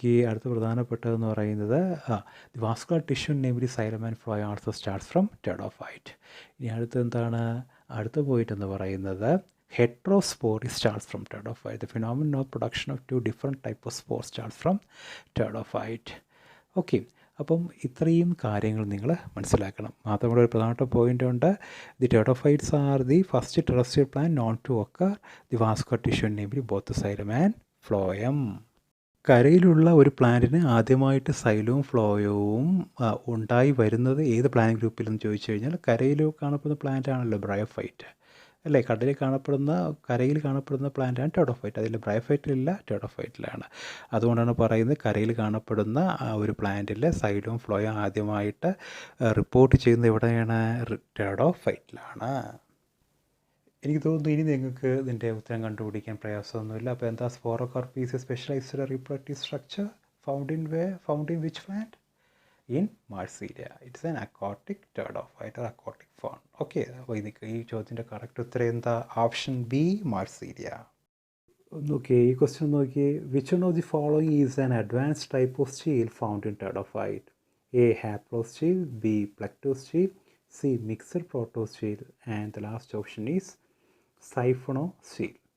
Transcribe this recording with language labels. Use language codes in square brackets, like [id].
[ml] അടുത്ത പ്രധാനപ്പെട്ടതെന്ന് പറയുന്നത് [en] The vascular tissue namely xylem and phloem also starts from pteridophyte. [ml] ഇനി അടുത്ത പോയിട്ട് എന്ന് പറയുന്നത് [en] heterospore starts from pteridophyte. The phenomenon of production of two different types of spores starts from pteridophyte. [ml] Okay, അപ്പം ഇത്രയും കാര്യങ്ങൾ നിങ്ങൾ മനസ്സിലാക്കണം. മാത്രമല്ല ഒരു പ്രധാനപ്പെട്ട പോയിൻ്റ് ഉണ്ട്. [en] The pteridophytes are the first terrestrial plant known to occur the vascular tissue namely both xylem and phloem. [ml] കരയിലുള്ള ഒരു പ്ലാന്റിന് ആദ്യമായിട്ട് സൈലവും ഫ്ലോയവും ഉണ്ടായി വരുന്നത് ഏത് പ്ലാന്റ് ഗ്രൂപ്പിലെന്ന് ചോദിച്ചു കഴിഞ്ഞാൽ കരയിൽ കാണപ്പെടുന്ന പ്ലാന്റ് ആണല്ലോ ബ്രയോഫൈറ്റ് അല്ലേ. കരയിൽ കാണപ്പെടുന്ന പ്ലാന്റാണ് ടെഡോഫൈറ്റ്. അതിൽ ബ്രയോഫൈറ്റിലില്ല, ടെഡോഫൈറ്റിലാണ്. അതുകൊണ്ടാണ് പറയുന്നത് കരയിൽ കാണപ്പെടുന്ന ഒരു പ്ലാന്റിൽ സൈലവും ഫ്ലോയും ആദ്യമായിട്ട് റിപ്പോർട്ട് ചെയ്യുന്നത് എവിടെയാണ്? ടെഡോഫൈറ്റിലാണ്. എനിക്ക് തോന്നുന്നു ഇനി നിങ്ങൾക്ക് ഇതിൻ്റെ ഉത്തരം കണ്ടുപിടിക്കാൻ പ്രയാസമൊന്നുമില്ല. അപ്പോൾ എന്താ [en] Sporocarp specialised reproductive structure found in which plant? In Marsilia. It's an aquatic pteridophyte or aquatic fawn. [ml] Okay, അപ്പോൾ ഈ ചോദ്യത്തിൻ്റെ കറക്റ്റ് ഉത്തരം എന്താ? Option B, Marsilea. നോക്കിയേ ഈ ക്വസ്റ്റ്യൻ നോക്കിയേ. [en] Which one of the following is an advanced type of stele found in pteridophyte? A haplostele, B plectostele, C mixed protostele and the last option is siphonostele.